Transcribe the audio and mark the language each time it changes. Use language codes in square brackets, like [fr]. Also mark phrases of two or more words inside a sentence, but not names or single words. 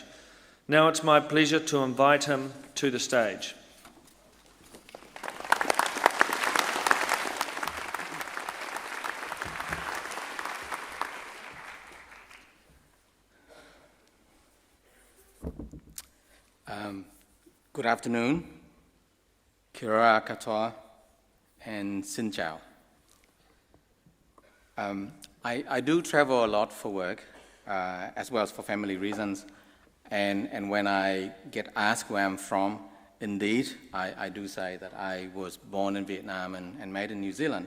[en] Now it's my pleasure to invite him to the stage. Good afternoon, [mi] kia ora katoa, [en] and [vi] xin chào. [en] I do travel a lot for work, as well as for family reasons, and when I get asked where I'm from, indeed, I do say that I was born in Vietnam and made in New Zealand.